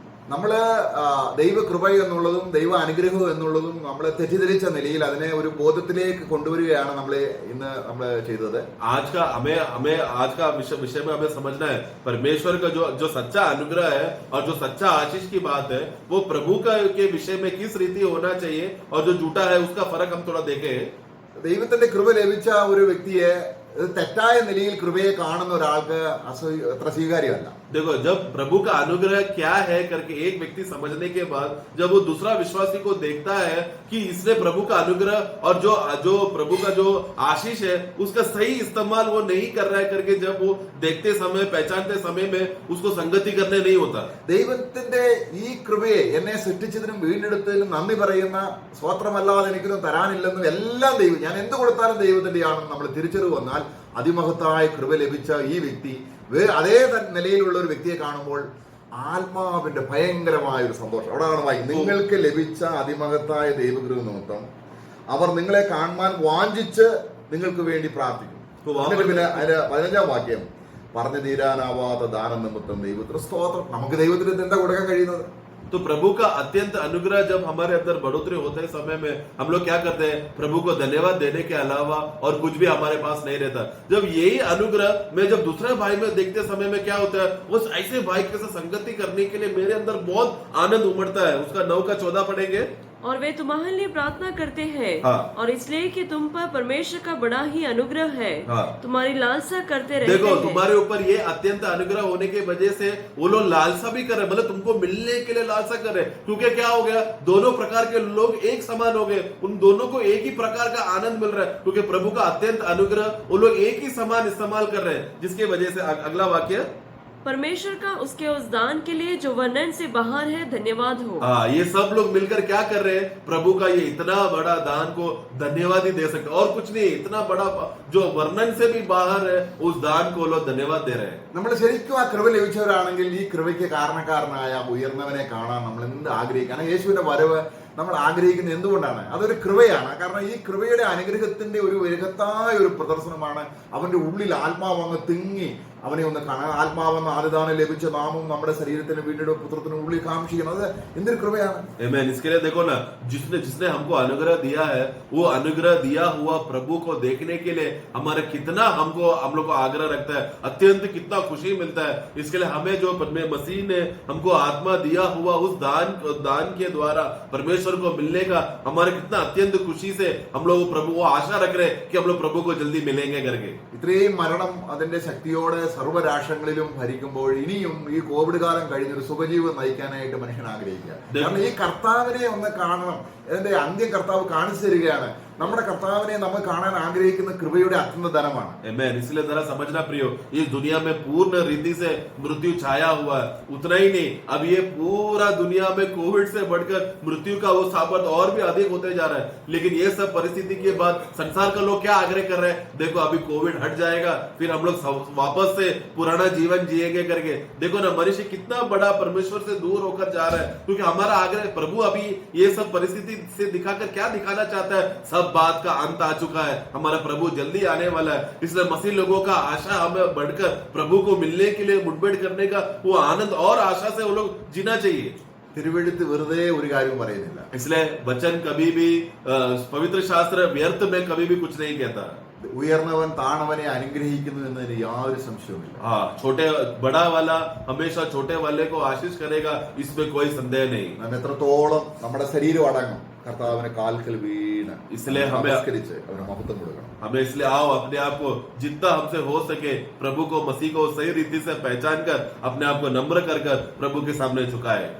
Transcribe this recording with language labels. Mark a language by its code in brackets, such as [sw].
[ml] നമ്മള് ദൈവകൃപ എന്നുള്ളതും ദൈവ അനുഗ്രഹം എന്നുള്ളതും നമ്മളെ തെറ്റിദ്ധരിച്ച നിലയിൽ അതിനെ ഒരു ബോധത്തിലേക്ക് കൊണ്ടുവരികയാണ് നമ്മൾ ചെയ്തത്. [hi] आज का विषय में हमें समझना है, परमेश्वर का जो सच्चा अनुग्रह है और जो सच्चा आशीष की बात है वो प्रभु का के विषय में किस रीति होना चाहिए और जो झूठा है उसका फर्क हम थोड़ा देखें. [ml] ദൈവത്തിന്റെ കൃപ ലഭിച്ച ഒരു വ്യക്തിയെ തെറ്റായ നിലയിൽ കൃപയെ കാണുന്ന ഒരാൾക്ക് അത്ര സ്വീകാര്യമല്ല. [hi] देखो जब प्रभु का अनुग्रह क्या है करके एक व्यक्ति समझने के बाद जब वो दूसरा विश्वासी को देखता है कि इसने प्रभु का अनुग्रह और जो प्रभु का जो आशीष है उसका सही इस्तेमाल वो नहीं कर रहा है करके जब वो देखते समय पहचानते समय में उसको संगति करने नहीं होता. [ml] ദൈവത്തിന്റെ ഈ കൃപയെ എന്നെ സൃഷ്ടിച്ചതിനും വീണ്ടെടുത്തതിനും നന്ദി പറയുന്ന സ്വത്രമല്ലാതെ എനിക്കൊന്നും തരാനില്ലെന്നും എല്ലാം ദൈവം, ഞാൻ എന്ത് കൊടുത്താലും ദൈവത്തിന്റെ ആണെന്ന് നമ്മൾ തിരിച്ചറിവ് വന്നാൽ അതിമഹത്തായ കൃപ ലഭിച്ച ഈ വ്യക്തി അതേ നിലയിലുള്ള ഒരു വ്യക്തിയെ കാണുമ്പോൾ ആത്മാവിന്റെ ഭയങ്കരമായ ഒരു സന്തോഷം അവിടെയാണ് വായിക്കുന്നത്. നിങ്ങൾക്ക് ലഭിച്ച അതിമഹത്തായ ദൈവകൃപ നിമിത്തം അവർ നിങ്ങളെ കാണുവാൻ വാഞ്ചിച്ച് നിങ്ങൾക്ക് വേണ്ടി പ്രാർത്ഥിക്കും. പിന്നെ അതിന്റെ 15-ാം വാക്യം, പറഞ്ഞു തീരാനാവാത്ത ദാനം നിമിത്തം ദൈവത്തിന് സ്തോത്രം. നമുക്ക് ദൈവത്തിന് എന്താ കൊടുക്കാൻ കഴിയുന്നത്? [hi] तो प्रभु का अत्यंत अनुग्रह जब हमारे अंदर बढ़ोतरी होते हैं समय में हम लोग क्या करते हैं? प्रभु को धन्यवाद देने के अलावा और कुछ भी हमारे पास नहीं रहता। जब यही अनुग्रह मैं जब दूसरे भाई में देखते समय में क्या होता है, उस ऐसे भाई के साथ संगति करने के लिए मेरे अंदर बहुत आनंद उमड़ता है। उसका 9 का 14 पढ़ेंगे। और वे तुम्हारे लिए प्रार्थना करते हैं हाँ। और इसलिए कि तुम पर परमेश्वर का बड़ा ही अनुग्रह है, हाँ। तुम्हारी लालसा करते रहते देखो हैं। तुम्हारे ऊपर ये अत्यंत अनुग्रह होने की वजह से वो लोग लालसा भी कर रहे हैं, मतलब तुमको मिलने के लिए लालसा कर रहे हैं। क्योंकि क्या हो गया, दोनों प्रकार के लोग एक समान हो गए, उन दोनों को एक ही प्रकार का आनंद मिल रहा है क्योंकि प्रभु का अत्यंत अनुग्रह वो लोग एक ही समान इस्तेमाल कर रहे हैं। जिसकी वजह से अगला वाक्य, परमेश्वर का उसके उस दान के लिए जो वर्णन से बाहर है धन्यवाद हो। हाँ, ये सब लोग मिलकर क्या कर रहे हैं? प्रभु का ये इतना बड़ा दान को धन्यवाद ही दे सकते, और कुछ नहीं। इतना बड़ा जो वर्णन से भी बाहर है उस दान को लोग धन्यवाद दे रहे हैं। [ml] നമ്മൾ ശരിക്കും ആ കൃപ ലഭിച്ചവരാണെങ്കിൽ ഈ കൃപയ്ക്ക് കാരണക്കാരനായ ഉയർന്നവനെ കാണാൻ നമ്മൾ എന്ത് ആഗ്രഹിക്കണം? യേശുവിന്റെ വരവ് നമ്മൾ ആഗ്രഹിക്കുന്നത് എന്തുകൊണ്ടാണ്? അതൊരു കൃപയാണ്. കാരണം ഈ കൃപയുടെ അനുഗ്രഹത്തിന്റെ ഒരു വലുതായ ഒരു പ്രദർശനമാണ്. അവന്റെ ഉള്ളിൽ ആത്മാവ് അങ്ങ് തിങ്ങി അവനെ ഒന്ന് കാണാൻ, ആത്മാവെന്ന ആദിദാനം ലഭിച്ച നാമം നമ്മുടെ ശരീരത്തിന് വീണ്ടും പുത്രത്തിന് ഉള്ളിൽ കാംക്ഷിക്കണം. അത് എന്തൊരു കൃപയാണ്. [en] Amen. [hi] इसके लिए देखो ना, जिसने हमको अनुग्रह दिया है, वो अनुग्रह दिया हुआ प्रभु को देखने के लिए हमारे कितना हम लोग को आग्रह रखता है, अत्यंत कितना खुशी मिलता है। इसके लिए हमें जो मसीह ने हमको आत्मा दिया हुआ उस दान के द्वारा परमेश्वर को मिलने का हमारे कितना अत्यंत खुशी से हम लोग प्रभु को आशा रख रहे हैं कि हम लोग प्रभु को जल्दी मिलेंगे करके। [ml] ഇത്രയും മരണം അതിന്റെ ശക്തിയോടെ സർവ്വരാഷ്ട്രങ്ങളിലും ഭരിക്കുമ്പോൾ ഇനിയും ഈ കോവിഡ് കാലം കഴിഞ്ഞൊരു സുഖജീവൻ നയിക്കാനായിട്ട് മനുഷ്യൻ ആഗ്രഹിക്കുക. കാരണം ഈ കർത്താവിനെ ഒന്ന് കാണണം. അതിന്റെ അന്ത്യം കർത്താവ് കാണിച്ചു തരികയാണ്. നമ്മുടെ കർത്താവിനെ നമ്മൾ കാണാൻ ആഗ്രഹിക്കുന്ന കൃപയുടെ അത്യന്ത ധനമാണ്. [en] Amen. [hi] इसलिए जरा समझना प्रियो, इस दुनिया में पूर्ण रीति से मृत्यु छाया हुआ है। उतना ही नहीं, अब ये पूरा दुनिया में कोविड से बढ़कर मृत्यु का वो सामर्थ और भी अधिक होते जा रहा है। लेकिन ये सब परिस्थिति के बाद संसार का लोग क्या आग्रह कर रहे हैं? देखो अभी कोविड हट जाएगा, फिर हम लोग वापस से पुराना जीवन जिएंगे करके। देखो ना, मनुष्य कितना बड़ा परमेश्वर से दूर होकर जा रहा है। क्योंकि हमारा आग्रह, प्रभु अभी ये सब परिस्थिति से दिखाकर क्या दिखाना चाहता है? सब बात का अंत आ चुका है, हमारा प्रभु जल्दी आने वाला है। इसलिए मसीह लोगों का आशा हमें बढ़कर प्रभु को मिलने के लिए मुठभेड़ करने का वो आनंद और आशा से वो लोग जीना चाहिए। [ml] തിരുവെഴുത്ത് വെറുതെ ഒരു കാര്യവും പറയുന്നില്ല. [hi] इसलिए वचन कभी भी पवित्र शास्त्र व्यर्थ में कभी भी कुछ नहीं कहता। [ml] ഉയർന്നവൻ താണവനെ അനുഗ്രഹിക്കുന്നു എന്നതിന് യാതൊരു സംശയവുമില്ല. [hi] हाँ, बड़ा वाला हमेशा छोटे वाले को आशीष करेगा, इसमें कोई संदेह नहीं। [ml] നാം എത്രത്തോളം നമ്മുടെ ശരീരം അടങ്ങും കർത്താവിനെ കാൽക്കൽ വീണ് [hi] इसलिए हमें [ml] നമസ്കരിച്ച് അവന് മഹത്വം കൊടുക്കണം. [hi] हमें इसलिए आओ अपने आप को जितना हमसे हो सके प्रभु को, मसीह को सही रीति से पहचान कर अपने आप को नम्र कर प्रभु के सामने झुकाए।